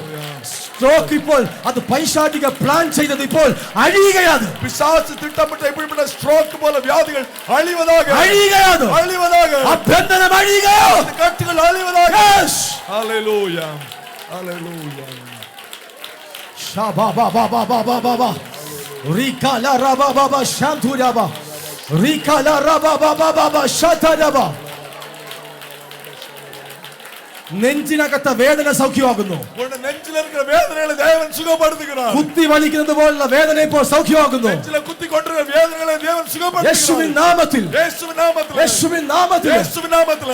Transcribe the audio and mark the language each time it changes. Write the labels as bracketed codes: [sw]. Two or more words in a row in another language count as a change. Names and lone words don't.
[ml] സ്ട്രോക്ക് ഇപ്പോൾ അത് പൈശാചിക പ്ലാൻ ചെയ്തത് ഇപ്പോൾ അഴിയുകയാണ്. പിശാച് തിട്ടമിട്ട ഇപ്പിടിപ്പെട്ട സ്ട്രോക്ക് പോലെ വ്യാധികൾ അഴിയുവதாக, അഴിയുകയാണ്, അഴിയുവதாக. ആ ബന്ധനം അഴിയുകയാണ്. കട്ടുകൾ അഴിയുവதாக. യെസ്. ഹല്ലേലൂയ, ഹല്ലേലൂയ. Shaba ba ba ba ba ba ba ba. Rika la raba ba ba shantura ba. Rika la raba ba ba ba ba shatara ba. നെഞ്ചിനകത്ത വേദന സൗഖ്യമാകുന്നു. നെഞ്ചിലിരിക്കുന്ന വേദനകളെ ദേവൻ സുഖപ്പെടുത്തുകയാണ്. കുത്തി വലിക്കുന്നത് പോലുള്ള വേദന ഇപ്പോൾ സൗഖ്യമാകുന്നു. നെഞ്ചിലെ കുത്തിക്കൊണ്ടിരുന്ന വേദനകളെ ദേവൻ സുഖപ്പെടുത്തുകയാണ്. യേശുവിൻ നാമത്തിൽ, യേശുവിൻ നാമത്തിൽ, യേശുവിൻ നാമത്തിൽ, യേശുവിൻ നാമത്തിൽ